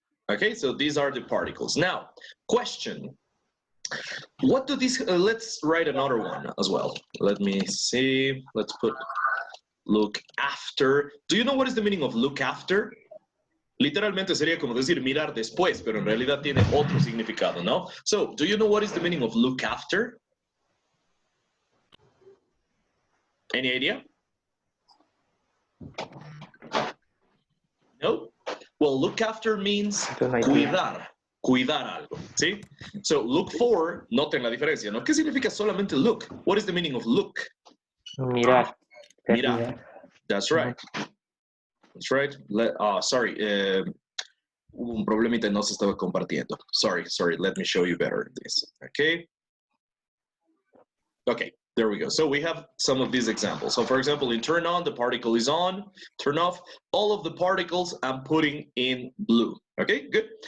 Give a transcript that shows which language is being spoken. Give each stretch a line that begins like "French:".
English: Okay, so these are the particles. Now, question. What do these, let's write another one as well. Let me see, let's put look after. Do you know what is the meaning of look after?
Spanish: Literalmente sería como decir mirar después, pero en realidad tiene otro significado, ¿no?
English: So, do you know what is the meaning of look after? Any idea? No? Well, look after means
Spanish: cuidar algo, ¿sí?
English: So, look for,
Spanish: noten la diferencia, ¿no? ¿Qué significa solamente look?
English: What is the meaning of look?
Spanish: Mirar.
English: Mirar. That's right. That's right. Sorry.
Spanish: Hubo un problemita y no se estaba compartiendo.
English: Sorry. Let me show you better this. Okay. Okay. There we go. So we have some of these examples. So for example, in turn on, the particle is on. Turn off, all of the particles I'm putting in blue. Okay, good.